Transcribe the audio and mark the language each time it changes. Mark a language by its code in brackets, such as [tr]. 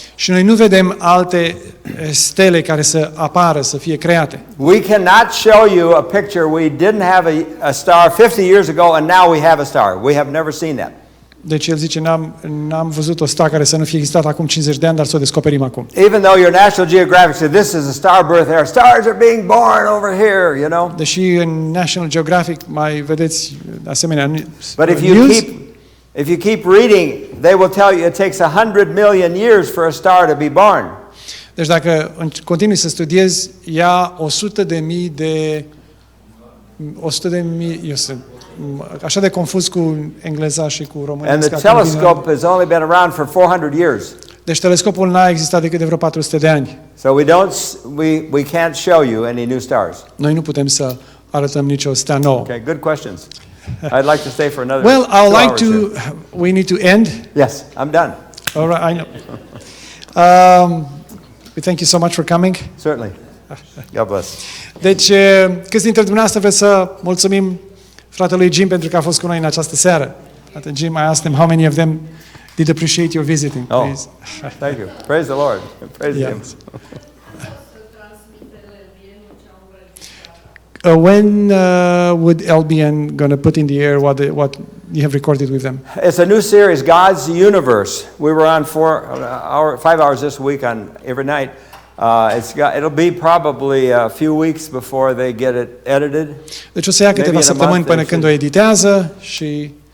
[ro] Și noi nu vedem alte stele care să apară, să fie create. [en] We cannot show you a picture. We didn't have a star 50 years ago and now we have a star. We have never seen that. [ro] Deci el zice, n-am văzut o star care să nu fie existat acum 50 de ani, dar să o descoperim acum. [en] Even though your National Geographic said this is a star birth era, stars are being born over here, you know. [ro] Deși în National Geographic mai vedeți asemenea [en] But if you keep reading, they will tell you it takes 100 million years for a star to be born. [ro] Deci dacă continui să studiezi, ia 100.000 de eu sunt așa de confuz cu engleza și cu românească. [en] And the telescope has only been around for 400 years. [ro] Deci telescopul n-a existat decât de vreo 400 de ani. [en] So we can't show you any new stars. [ro] Noi nu putem să arătăm nicio stea nouă. [en] Okay, good questions. I'd like to stay for another. Well, I would like to. We need to end. Yes, I'm done. All right, I know. We thank you so much for coming. Certainly. God bless. [ro] Deci, câți dintre dumneavoastră vreți să mulțumim fratelui Jim pentru că a fost cu noi în această seară? [en] Frate Jim, I asked him how many of them did appreciate your visiting, please. Thank you. Praise the Lord. Praise Him. When would LBN going to put in the air what you have recorded with them? It's a new series, God's Universe. We were on 5 hours this week on every night. It'll be probably a few weeks before they get it edited. [ro] Deci o să ia câteva săptămâni până când o editează și